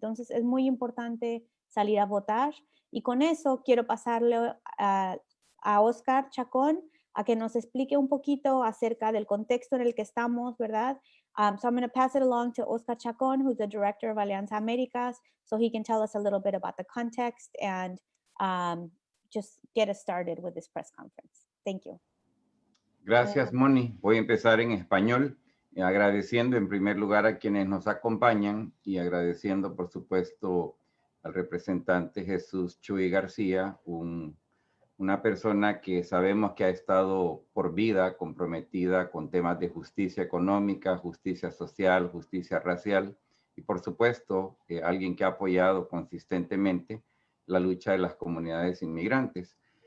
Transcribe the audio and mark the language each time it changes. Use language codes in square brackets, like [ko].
[es] Entonces es muy importante salir a votar, y con eso quiero pasarle a Oscar Chacón a que nos explique un poquito acerca del contexto en el que estamos, ¿verdad? [en] So I'm going to pass it along to Oscar Chacón, who's the director of Alianza Americas, so he can tell us a little bit about the context and just get us started with this press conference. Thank you. [es] Gracias, Mony. Voy a empezar en español, agradeciendo en primer lugar a quienes nos acompañan y agradeciendo, por supuesto, al representante Jesús Chuy García, una persona que sabemos que ha estado por vida comprometida con temas de justicia económica, justicia social, justicia racial, y por supuesto, alguien que ha apoyado consistentemente la lucha de las comunidades inmigrantes.